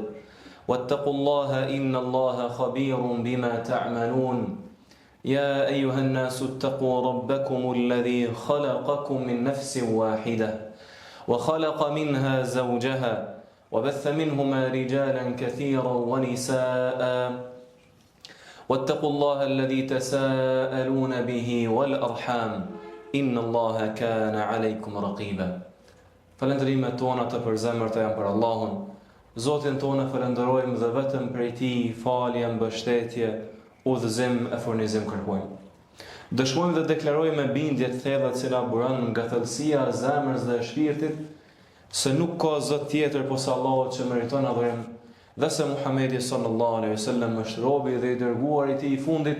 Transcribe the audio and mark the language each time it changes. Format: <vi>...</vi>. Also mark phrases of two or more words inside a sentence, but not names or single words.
<ar>واتقوا الله إن الله خبير بما تعملون يا أيها الناس اتقوا ربكم الذي خلقكم من نفس واحدة وخلق منها زوجها وبث منهما رجالا كثيرا ونساء واتقوا الله الذي تساءلون به والأرحام إن الله كان عليكم رقيبا.</ar> <sq>Falënderimet tona të përzemërta janë për Allahun. Zotin tonë falenderojmë dhe vetëm prej Tij falje, mbështetje, udhëzim e furnizim kërkojmë. Dëshmojmë dhe deklarojmë me bindje të thella të cila buron nga thellësia e zemrës dhe e shpirtit se nuk ka Zot tjetër posa Allahu që meriton adhurim dhe se Muhamedi</sq> <ar>صلى الله عليه وسلم</ar> <sq>është robi dhe i dërguari i Tij i fundit.</sq>